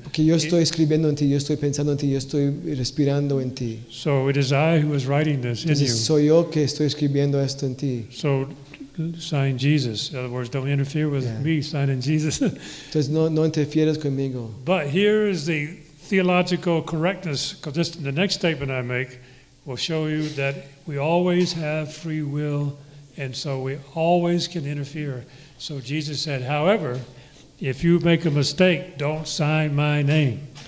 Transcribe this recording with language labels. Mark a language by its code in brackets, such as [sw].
[es] Porque yo estoy escribiendo en ti, yo estoy pensando en ti, yo estoy respirando en ti. [en] So it is I who is writing this in you. [es] Soy yo que estoy escribiendo esto en ti. [en] So sign Jesus. In other words, don't interfere with me, sign in Jesus. [es] Entonces no interfieras conmigo. [en] But here is the theological correctness, because this, the next statement I make will show you that we always have free will, and so we always can interfere. So Jesus said, however, if you make a mistake, don't sign my name.